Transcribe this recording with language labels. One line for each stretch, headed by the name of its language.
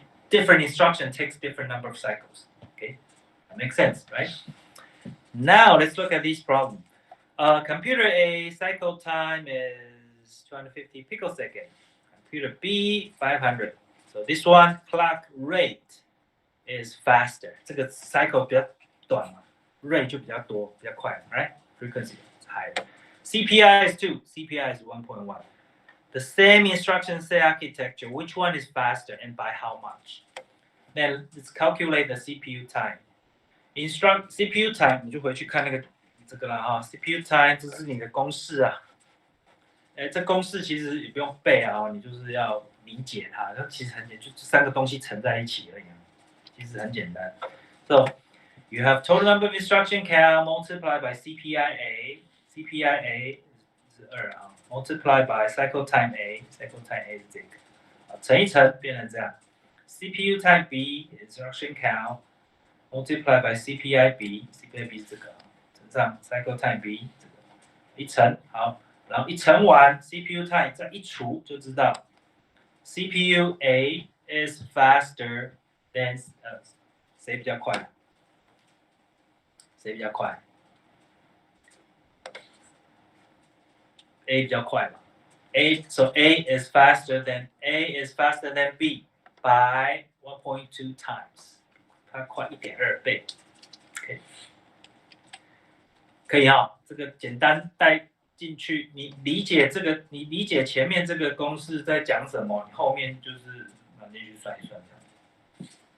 English: Different instruction takes different number of cycles. Okay, that makes sense, right? Now let's look at this problem. Computer A cycle time is 250 picosecond. Computer B 500. So this one clock rate is faster.
Chinese: 这个 cycle 比较短嘛 ，rate 就比较多，比较快 ，right?
English: Frequency is higher. CPI is 2. CPI is 1.1. The same instruction set architecture. Which one is faster and by how much? Then let's calculate the CPU time.
Chinese: CPU time 你就回去看那个这个了哈 ，CPU time 这是你的公式啊。这公式其实也不用背啊，你就是要理解它。它其实很简单，就3个东西乘在一起而已，其实很简单。
English: So you have total number of instruction count multiplied by CPI A. CPI A
Chinese: 是2啊
English: ，multiplied by cycle time A.
Chinese: Cycle time A 是这个，乘一乘变成这样。
English: CPU time B instruction count multiplied by CPI B。CPI B
Chinese: 是这个，乘上
English: cycle time B
Chinese: 这个，一乘好。然后一乘完 CPU time 再一除就知道
English: CPU A is faster than
Chinese: 谁比较快？谁比较快 ？A 比较快嘛 ？
English: So A is faster than B by 1.2 times，
Chinese: 它快1.2倍。Okay. 可以哈，这个简单带进去，你理解这个，你理解前面这个公式在讲什么，你后面就是拿进去算一算这样。